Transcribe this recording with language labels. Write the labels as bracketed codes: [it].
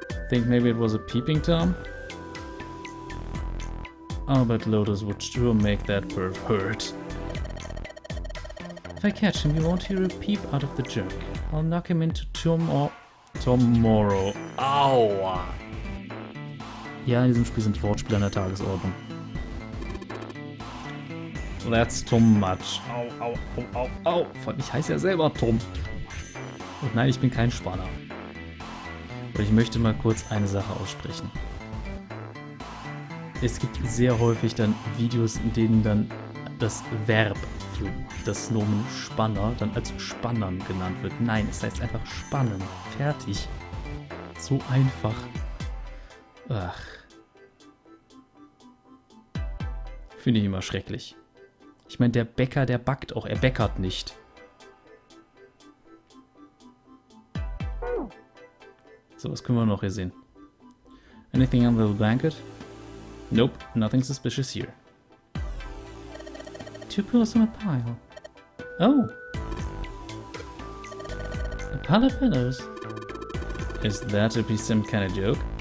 [en] Think maybe it was a peeping Tom? Oh, but Lotus would sure make that perv hurt. If I catch him, you won't hear a peep out of the jerk. I'll knock him into tomorrow. [de] Aua! Ja, in diesem Spiel sind Wortspiele an der Tagesordnung. [en] That's too much. [de] Au, au, au, au, au. Ich heiße ja selber Tom. Und nein, ich bin kein Spanner. Und ich möchte mal kurz eine Sache aussprechen. Es gibt sehr häufig dann Videos, in denen dann das Verb für das Nomen Spanner dann als Spannern genannt wird. Nein, es heißt einfach Spannen. Fertig. So einfach. Ach. Finde ich immer schrecklich. Ich meine, der Bäcker, der backt auch. Er bäckert nicht. So, was können wir noch hier sehen? [en] Anything under the blanket? Nope, nothing suspicious here. 2 pillows on a pile. Oh! A pile of pillows? Is that to be some kind of joke?